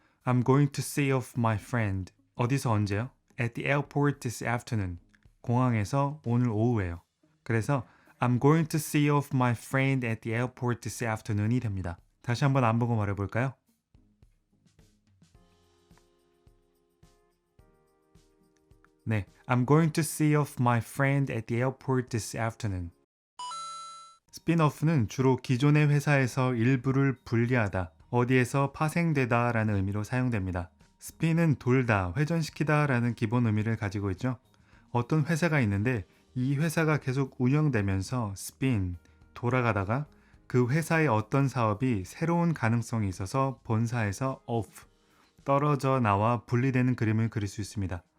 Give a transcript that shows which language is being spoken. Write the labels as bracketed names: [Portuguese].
[English] I'm going to see off my friend. [Korean] 어디서 언제요? [English] At the airport this afternoon. [Korean] 공항에서 오늘 오후에요. 그래서 [English] I'm going to see off my friend at the airport this afternoon이 [Korean] 됩니다. 다시 한번 안 보고 말해볼까요? [English] 네, I'm going to see off my friend at the airport this afternoon. [Korean] 스핀오프는 주로 기존의 회사에서 일부를 분리하다, 어디에서 파생되다 라는 의미로 사용됩니다. 스핀은 돌다, 회전시키다 라는 기본 의미를 가지고 있죠. 어떤 회사가 있는데 이 회사가 계속 운영되면서 스핀, 돌아가다가 그 회사의 어떤 사업이 새로운 가능성이 있어서 본사에서 off, 떨어져 나와 분리되는 그림을 그릴 수 있습니다.